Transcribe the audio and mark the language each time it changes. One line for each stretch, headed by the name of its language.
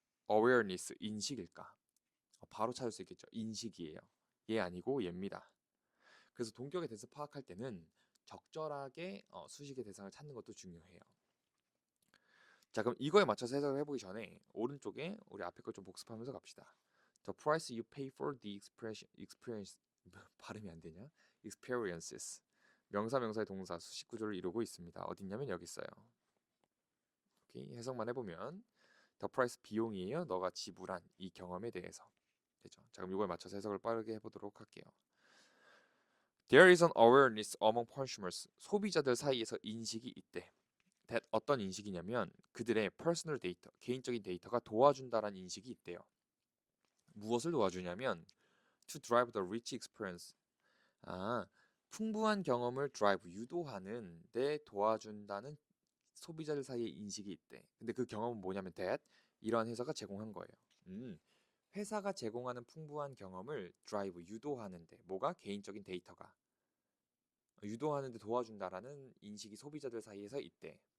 Korean: awareness, 인식일까? 바로 찾을 수 있겠죠. 인식이에요. 얘 아니고 얘입니다. 그래서 동격의 that을 파악할 때는 적절하게 수식의 대상을 찾는 것도 중요해요. 자, 그럼 이거에 맞춰서 해석을 해보기 전에 오른쪽에 우리 앞에 걸 좀 복습하면서 갑시다.
English: The price you pay for the experience 발음이 안 되냐? experiences.
Korean: 명사의 동사 수식 구조를 이루고 있습니다. 어딨냐면 여기 있어요. 오케이, 해석만 해보면 the price 비용이에요. 너가 지불한 이 경험에 대해서. 되죠? 자, 그럼 이거에 맞춰서 해석을 빠르게 해보도록 할게요.
English: There is an awareness among consumers.
Korean: 소비자들 사이에서 인식이 있대. that 어떤 인식이냐면 그들의 personal data, 개인적인 데이터가 도와준다라는 인식이 있대요.
English: 무엇을 도와주냐면 to drive the rich experience.
Korean: 풍부한 경험을 drive, 유도하는 데 도와준다는 소비자들 사이에 인식이 있대. 근데 그 경험은 뭐냐면 that 이러한 회사가 제공한 거예요. 회사가 제공하는 풍부한 경험을 drive, 유도하는데 뭐가? 개인적인 데이터가 유도하는데 도와준다라는 인식이 소비자들 사이에서 있대.